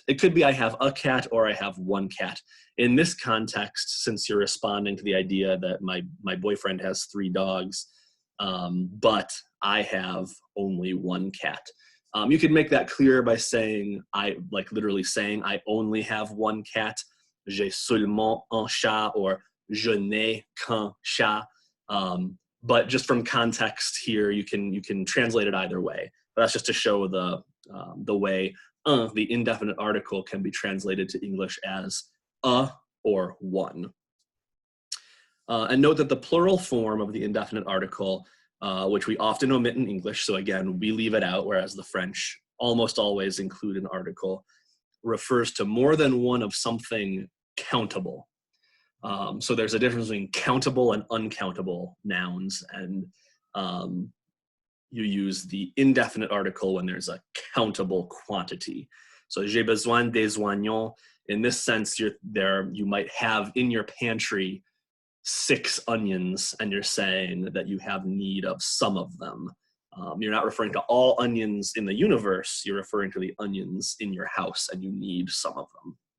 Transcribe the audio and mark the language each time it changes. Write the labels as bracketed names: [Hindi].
[English] It could be I have a cat or I have one cat. In this context, since you're responding to the idea that my boyfriend has 3 dogs, but I have only one cat. You can make that clear by saying, literally saying, I only have one cat. [French] J'ai seulement un chat, or je n'ai qu'un chat. [English] But just from context here, you can translate it either way. But that's just to show the way the indefinite article can be translated to English as a or one. And note that the plural form of the indefinite article, which we often omit in English, so again, we leave it out, whereas the French almost always include an article, refers to more than one of something countable. So there's a difference between countable and uncountable nouns, and you use the indefinite article when there's a countable quantity. [French] So j'ai besoin des oignons. [English] In this sense, you might have in your pantry 6 onions, and you're saying that you have need of some of them. You're not referring to all onions in the universe. You're referring to the onions in your house, and you need some of them.